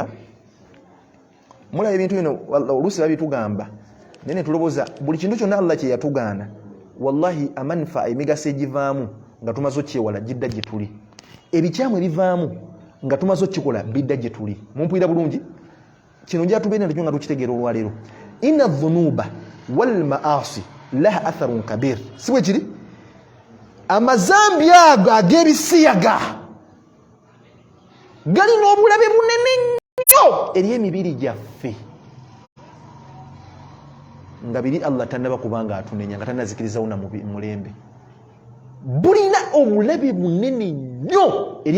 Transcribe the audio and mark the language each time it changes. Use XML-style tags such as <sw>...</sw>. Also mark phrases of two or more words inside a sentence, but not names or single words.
<lg>mulaba ebintu bino oluusi babitugamba naye ne tulowooza buli kintu kyonna Allah kye yatugaana wallahi amanfa emigaso egivaamu nga tumaze okyewala gidda gye tuli ebikyamu ebivaamu nga tumaze okikola bidda gye tuli mumpulira bulungi kino nja tubeera nakyo nga tukitegeera olwaleero</lg> <ar>inna dhunuba wal maasi laha atharun kabir</ar> <lg>si bwe kiri amazambi ago ag'ebisiyaga galina obulabe bunene nnyo eri emibiri gyaffe nga biri Allah tannaba kubanga atunenya nga tannazikirizawo na mulembe bulina obulabe bunene nnyo eri</lg>